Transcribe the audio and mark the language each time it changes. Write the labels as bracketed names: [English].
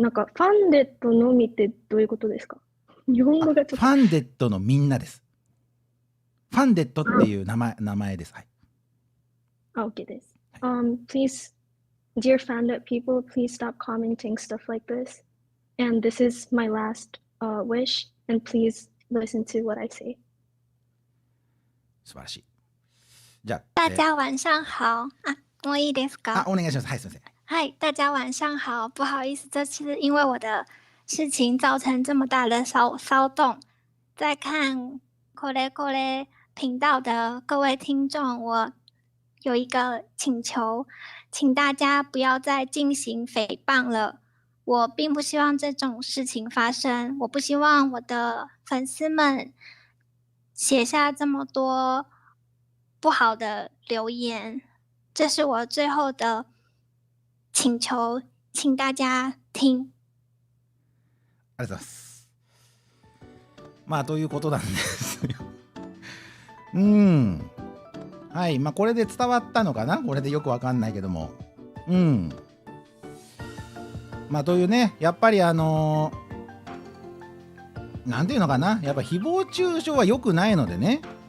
[Japanese] なんか、ファンデットのみってどういうことですか？日本語がちょっと。ファンデットのみんなです。ファンデットっていう名前です。はい。 OK です。 [English] Please, dear Fandet people, please stop commenting stuff like this. And this is my last wish. And please listen to what I say. [Japanese] 素晴らしい。じゃあ、 [Chinese] 大家晚上好。 [Japanese] もういいですか？お願いします。はい、すみません。 [Chinese] 嗨，大家晚上好，不好意思，这次因为我的事情造成这么大的骚动。在看これこれ频道的各位听众，我有一个请求，请大家不要再进行诽谤了。我并不希望这种事情发生，我不希望我的粉丝们写下这么多不好的留言，这是我最后的请求，请大家听。 [Japanese] ありがとうございます。ということなんですよ。はい、これで伝わったのかな？これでよくわかんないけども。というね、やっぱりなんていうのかな、やっぱ誹謗中傷は良くないのでね。